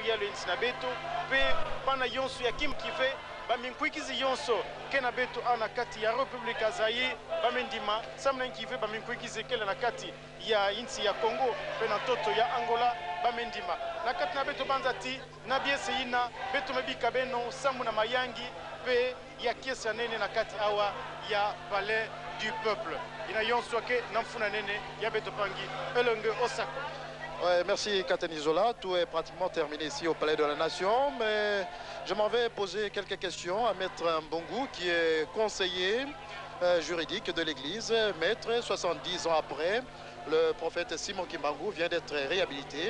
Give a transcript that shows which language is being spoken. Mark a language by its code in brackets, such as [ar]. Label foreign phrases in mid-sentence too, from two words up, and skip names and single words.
[ktu] luyalo inti na beto pe pana yonso ya Kim Kive baminkuikizi yonso kena beto ana kati ya Republique ya Zaire bamendima samna Kive baminkuikizi kele na kati ya inti ya Congo pe na toto ya Angola bamendima na kati na beto banzati na biese ina beto mebika beno samu na mayangi pe ya kiesa nene na kati awa ya Palais du Peuple ina yonso ke namfuna nene ya beto pangi elenge osako. [fr] Ouais, merci Katenizola, tout est pratiquement terminé ici au Palais de la Nation, mais je m'en vais poser quelques questions à Maître Mbongu qui est conseiller juridique de l'Église. Maître, 70 ans après, le prophète Simon Kimbangu vient d'être réhabilité.